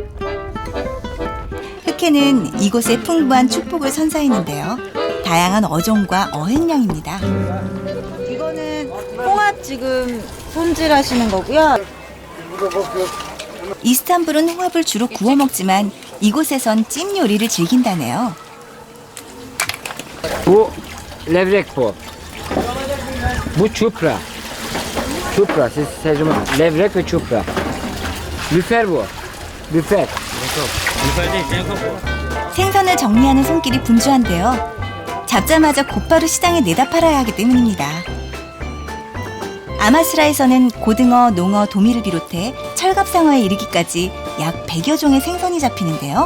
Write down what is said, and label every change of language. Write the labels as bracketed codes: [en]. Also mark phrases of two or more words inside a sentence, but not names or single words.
[ko] 흑해는 이곳에 풍부한 축복을 선사했는데요. 다양한 어종과 어획량입니다. 이거는 홍합 지금 손질하시는 거고요. 이스탄불은 홍합을 주로 구워 먹지만 이곳에선 찜 요리를 즐긴다네요. [tr] Bu levrek bu. Bu çupra. Çupra. Siz sezon levrek ve çupra. Lüfer bu. Lüfer. [ko] 생선을 정리하는 손길이 분주한데요. 잡자마자 곧바로 시장에 내다 팔아야 하기 때문입니다. 아마스라에서는 고등어, 농어, 도미를 비롯해 철갑상어에 이르기까지 약 100여 종의 생선이 잡히는데요.